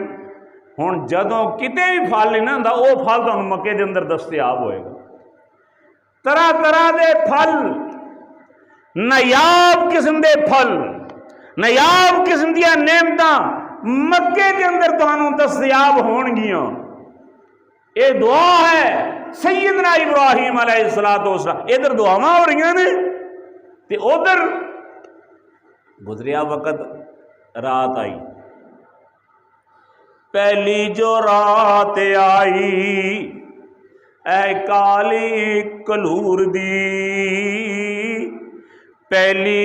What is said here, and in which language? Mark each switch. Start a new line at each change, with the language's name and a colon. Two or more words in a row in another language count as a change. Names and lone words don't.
Punjabi: ہن جدوں کتے بھی پھل نہیں نہ وہ پھل تو مکے دے اندر دستیاب ہوئے گا، طرح طرح دے پھل، نایاب قسم دے پھل، نایاب قسم دیا نعمتاں مکے دے اندر تانوں دستیاب ہون گیاں۔ اے دعا ہے سیدنا ابراہیم
Arabic: علیہ السلام،
Punjabi: ادھر دعاواں ہو رہی نے تے ادھر گزریا وقت رات آئی، پہلی جو رات آئی اے کالی کلور دی، پہلی